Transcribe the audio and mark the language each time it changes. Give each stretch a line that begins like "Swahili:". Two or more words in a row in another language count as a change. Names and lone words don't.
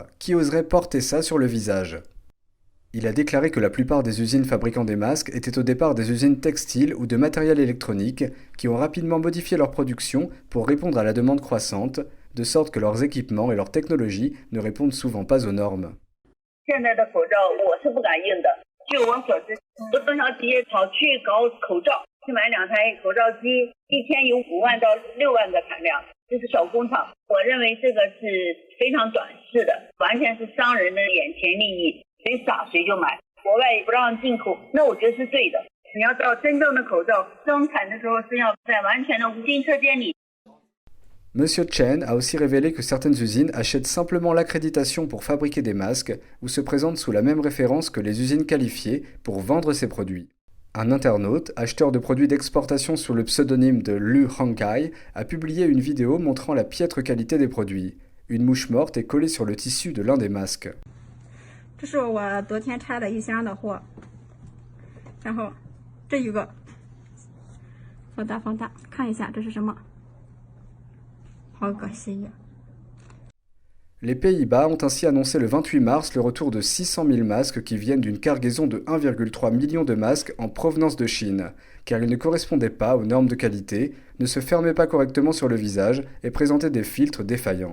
French: Qui oserait porter ça sur le visage ?» Il a déclaré que la plupart des usines fabriquant des masques étaient au départ des usines textiles ou de matériel électronique qui ont rapidement modifié leur production pour répondre à la demande croissante, de sorte que leurs équipements et leurs technologies ne répondent souvent pas aux normes.
Chinese: 现在的口罩我是不敢用的。据我所知，很多中小企业跑去搞口罩，去买2台口罩机，一天有5万到6万个产量，这是小工厂。我认为这个是非常短视的，完全是商人的眼前利益，谁傻谁就买。国外不让进口，那我觉得是对的。你要到真正的口罩生产的时候，是要在完全的无菌车间里。
French: Monsieur Chen a aussi révélé que certaines usines achètent simplement l'accréditation pour fabriquer des masques ou se présentent sous la même référence que les usines qualifiées pour vendre ces produits. Un internaute, acheteur de produits d'exportation sous le pseudonyme de Lu Hongkai, a publié une vidéo montrant la piètre qualité des produits. Une mouche morte est collée sur le tissu de l'un des masques.
Chinese: 这是我昨天拆的一箱的货，然后这一个放大，看一下这是什么。
French: Les Pays-Bas ont ainsi annoncé le 28 mars le retour de 600 000 masques qui viennent d'une cargaison de 1,3 million de masques en provenance de Chine, car ils ne correspondaient pas aux normes de qualité, ne se fermaient pas correctement sur le visage et présentaient des filtres défaillants.